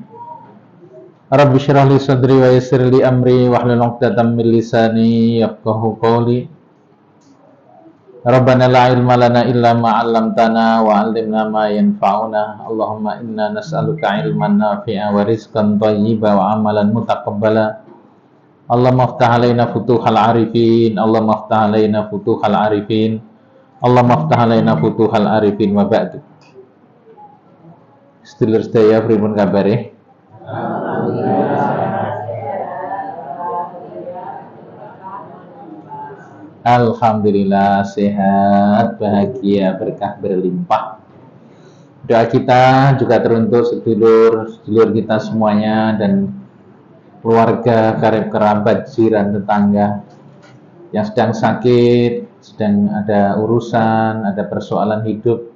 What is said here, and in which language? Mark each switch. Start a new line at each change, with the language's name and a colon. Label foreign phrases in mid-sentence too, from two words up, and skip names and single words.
Arabic: رب اشرح لي صدري ويسر لي أمري واحلل عقدة من لساني يفقهوا قولي. ربنا لا علم لنا إلا ما علمتنا وعلمنا ما ينفعنا. اللهم إنا نسألك علما نافعا ورزقا طيبا وعملا متقبلا. اللهم افتح علينا فتوح العارفين. اللهم افتح علينا فتوح العارفين اللهم افتح علينا فتوح العارفين وبعد.
Javanese: Sedulur sedaya pripun kabare?
Indonesian: Alhamdulillah sehat, bahagia, berkah berlimpah. Doa kita juga teruntuk sedulur kita semuanya dan keluarga, karib kerabat, jiran, tetangga yang sedang sakit, sedang ada urusan, ada persoalan hidup.